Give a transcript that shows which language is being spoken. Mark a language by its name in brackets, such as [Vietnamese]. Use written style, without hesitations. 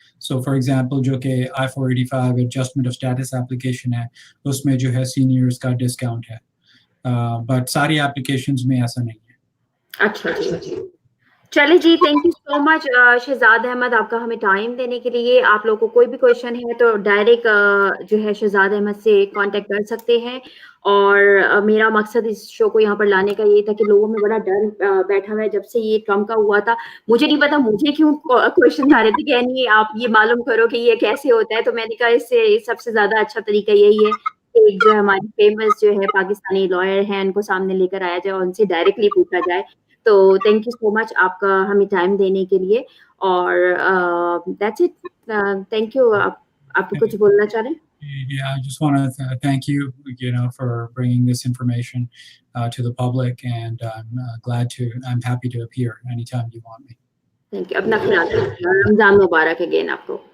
[English] So for example, [Hindi] जो कि I-485 adjustment of status application है, उसमें जो है seniors का discount है. But सारी applications में ऐसा नहीं है. अच्छा जी. चलिए जी, thank you so much Shahzad Ahmad, आपका हमें टाइम देने के लिए. आप लोगों को कोई भी क्वेश्चन है तो डायरेक्ट जो है शहजाद अहमद से कांटेक्ट कर सकते हैं. और मेरा मकसद इस शो को यहाँ पर लाने का ये था कि लोगों में बड़ा डर बैठा हुआ है जब से ये ट्रम्प का हुआ था. मुझे नहीं पता मुझे क्यों क्वेश्चन आ रहे थे कि नहीं आप ये मालूम करो कि ये कैसे होता है. तो मैंने कहा इससे सबसे ज्यादा अच्छा तरीका यही है कि एक जो हमारी फेमस जो है पाकिस्तानी लॉयर हैं उनको सामने लेकर आया जाए और उनसे डायरेक्टली पूछा जाए. तो थैंक यू सो मच आपका हमें टाइम देने के लिए. और दैट्स इट. Thank you. आप कुछ बोलना चाह रहे हैं? [English] Yeah, I just want to thank you, for bringing this information to the public, and I'm happy to appear anytime you want me. Thank you. [Hindi] अपना ख्याल रखिए. रमजान मुबारक अगेन आपको.